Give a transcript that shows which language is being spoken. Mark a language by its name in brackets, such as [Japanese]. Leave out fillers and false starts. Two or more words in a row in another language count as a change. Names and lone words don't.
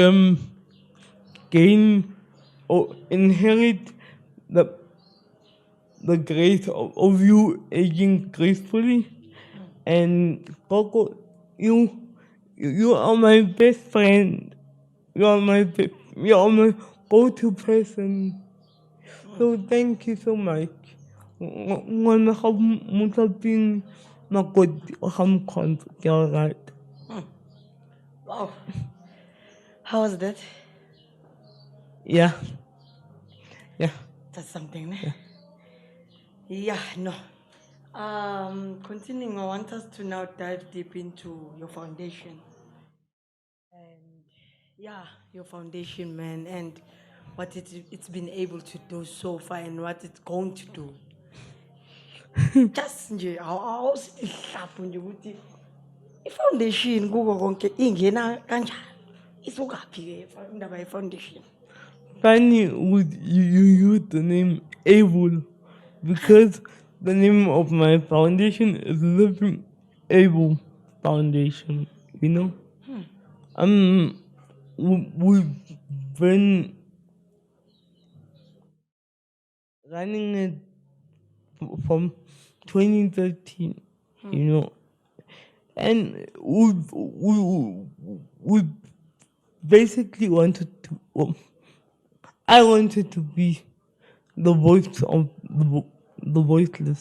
[English] gain or inherit the grace of you aging gracefully? And Coco, you are my best friend. You are my go-to person. So thank you so much. [Tswana] Ngwana ga motlaping makoti o ga Mkhonza, ke a rata. [English] Wow. How was that? Yeah. That's something, ne? Yeah, no. Continuing, I want us to now dive deep into your foundation. And yeah, your foundation, man, and what it's been able to do so far and what it's going to do. [Zulu] Just nje awusithi hlaphu nje ukuthi i-foundation kuko konke ingena kanjani? Isukaphi ke indaba ye-foundation? [English] Funny would you use the name Able because the name of my foundation is Living Able Foundation, We've been running it from 2013, and we basically I wanted to be the voice of the voiceless.